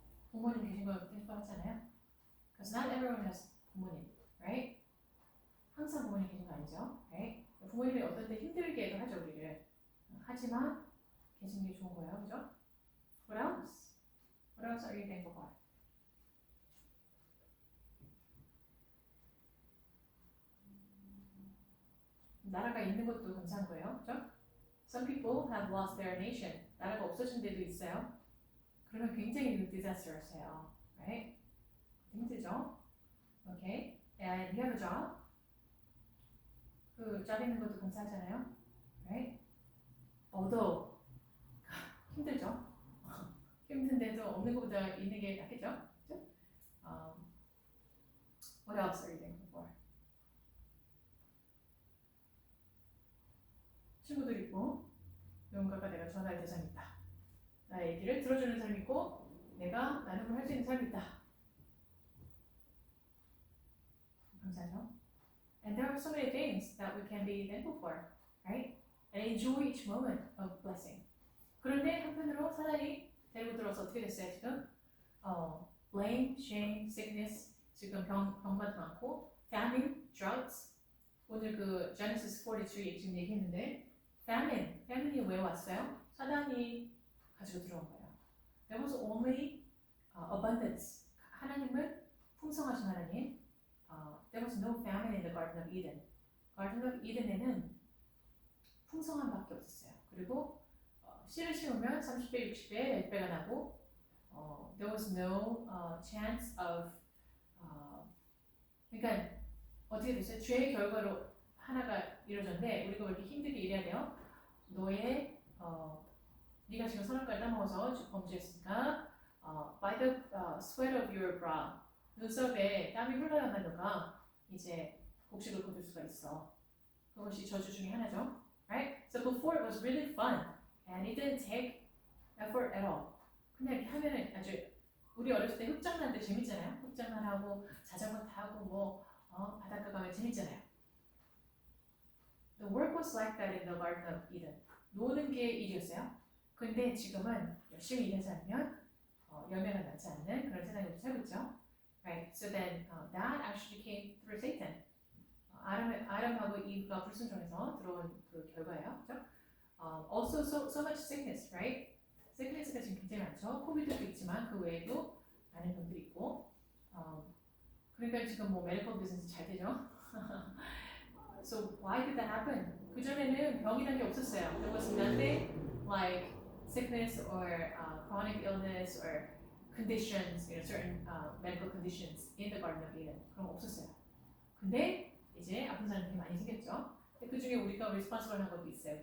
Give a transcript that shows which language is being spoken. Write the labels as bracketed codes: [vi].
[ko] 부모님 계신 거 하잖아요. [en] Because not everyone has 부모님, right? [ko] 항상 부모님 계신 거 아니죠, [en] right? [ko] 부모님이 어떤 때 힘들게도 하죠 우리를. 하지만 계시는 게 좋은 거예요, 그죠? [en] What else? What else are you thankful for? [ko] 나라가 있는 것도 감사한 거예요, 그죠? [en] Some people have lost their nation. [ko] 나라가 없어진 데도 있어요. 그러면 굉장히 disastrous해요, right? 힘들죠? [en] Okay. And you have a job. [ko] 그 job 있는 것도 감사하잖아요, right? Although 힘들죠. 힘든데도 없는 것보다 있는 게 낫겠죠, 그죠? [en] What else are you thankful for? [ko] 친구들 있고 누군가가 내가 전화할 대상이 있다. 나의 얘기를 들어주는 사람이 있고 내가 나눔을 할 수 있는 사람이 있다. 감사하죠. [en] And there are so many things that we can be thankful for, right? And enjoy each moment of blessing. [ko] 그런데 한편으로 사단이 데리고 들어서 어떻게 됐어요 지금? [en] Blame, shame, sickness, [ko] 지금 병만 많고, [en] famine, droughts. [ko] 오늘 그 Genesis 43 지금 얘기했는데 famine이 왜 왔어요? 사단이 가지고 들어온 거예요. [en] There was only abundance. [ko] 하나님은 풍성하신 하나님. [en] There was no famine in the Garden of Eden. [ko] Garden of Eden에는 풍성함밖에 없었어요. 그리고 씨를 심으면 30배, 60배, 100배가 나고 [en] there was no chance of [ko] 그러니까 어떻게 됐어요? 죄의 결과로 하나가 이루어졌는데 우리가 왜 이렇게 힘들게 일해야 돼요? 너의 네가 지금 선악과를 따먹어서 범죄했으니까 [en] by the sweat of your brow [ko] 눈썹에 땀이 흘러야만 너가 이제 복식을 거둘 수가 있어. 그것이 저주 중에 하나죠. [en] Right? So before it was really fun and it didn't take effort at all. [ko] 그냥 이렇게 하면은 아주 우리 어렸을 때 흙장난도 재밌잖아요. 흙장난하고 자전거 타고 뭐 바닷가 가면 재밌잖아요. [en] The work was like that in the Garden of Eden. [ko] 노는 게 일이었어요. 근데 지금은 열심히 일하지 않으면 열매가 나지 않는 그런 세상에 살고 있죠. [en] Right? So then that actually came through Satan. [ko] 아담하고 이브가 불순종해서 들어온 그 결과예요. 그렇죠? [en] Also so much sickness, right? [ko] sickness가 지금 굉장히 많죠. 코비드도 있지만 그 외에도 많은 병들이 있고 그러니까 지금 뭐 medical business 잘 되죠. [en] So why did that happen? [ko] 그 전에는 병이라는 게 없었어요. [en] There was nothing like sickness or chronic illness or conditions, certain medical conditions in the Garden of Eden. [ko] 그런 거 없었어요. 근데 이제 아픈 사람들이 많이 생겼죠. 그 중에 우리가 responsible 한 것도 있어요.